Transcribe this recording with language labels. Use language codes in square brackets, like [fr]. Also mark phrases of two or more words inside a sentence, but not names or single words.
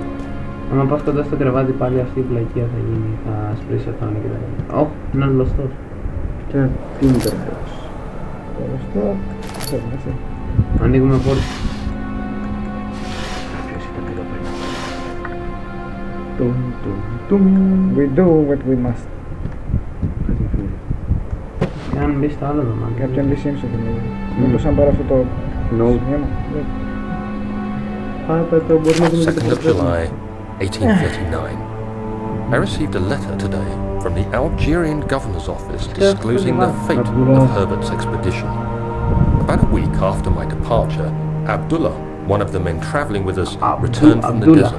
[el] Άμα πας κοντά στο κρεβάτι πάλι αυτή η πλακία θα γίνει, θα σπρίσει οθόνη και τα λοιπά. Ωχ, ένας λωστός. Και ένα Tinderbox. Ευχαριστώ. Φεύγουμε, έτσι. Ανοίγουμε πόρτα. Ποιος ήταν εδώ πριν. Τουμ, τουμ, τουμ. [en] We do what we must. [el] Πες μου, αν μπει στο άλλο δωμάτιο. Κάποιον Lee Simpson δηλαδή. Μήπως αν πάρω αυτό το σημείωμα. [en] 2nd of July, 1839. I received a letter today from the Algerian governor's office disclosing the fate of Herbert's expedition. About a week after my departure, Abdullah, one of the men travelling with us, returned from the desert.